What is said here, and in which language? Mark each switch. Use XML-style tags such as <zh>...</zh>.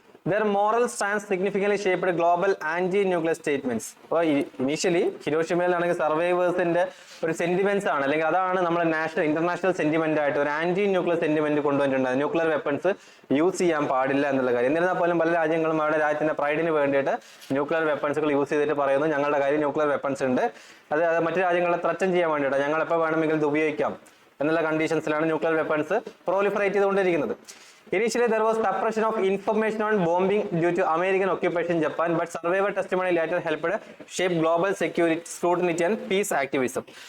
<en>Their moral stance significantly shaped global anti-nuclear statements.</en> <ml>അപ്പോൾ initially ഹിരോഷിമയിലാണെങ്കിൽ സർവൈവേഴ്സിന്റെ ഒരു sentiments ആണ്, അല്ലെങ്കിൽ അതാണ് നമ്മുടെ ഇന്റർനാഷണൽ സെന്റിമെന്റ് ആയിട്ട് ഒരു ആന്റി ന്യൂക്ലിയർ സെന്റിമെന്റ് കൊണ്ടുവന്നിട്ടുണ്ട്. ന്യൂക്ലിയർ വെപ്പൺസ് യൂസ് ചെയ്യാൻ പാടില്ല എന്നുള്ള കാര്യം. എന്നിരുന്നാൽ പോലും പല രാജ്യങ്ങളും അവരുടെ രാജ്യത്തിന്റെ പ്രൈഡിന് വേണ്ടിയിട്ട് ന്യൂക്ലിയർ വെപ്പൺസുകൾ യൂസ് ചെയ്തിട്ട് പറയുന്നു ഞങ്ങളുടെ കയ്യിൽ ന്യൂക്ലിയർ വെപ്പൺസ് ഉണ്ട്, അത് മറ്റു രാജ്യങ്ങളെ ത്രട്ടൻ ചെയ്യാൻ വേണ്ടിയിട്ട് ഞങ്ങൾ എപ്പോൾ വേണമെങ്കിലും ഇത് ഉപയോഗിക്കാം എന്നുള്ള കണ്ടീഷൻസിലാണ് ന്യൂക്ലിയർ വെപ്പൺസ് പ്രോലിഫറേറ്റ് ചെയ്തുകൊണ്ടിരിക്കുന്നത്.</ml> <en>Initially, there was suppression of information on bombing due to American occupation Japan, but survivor testimony later helped shape global security scrutiny and peace activism.</en>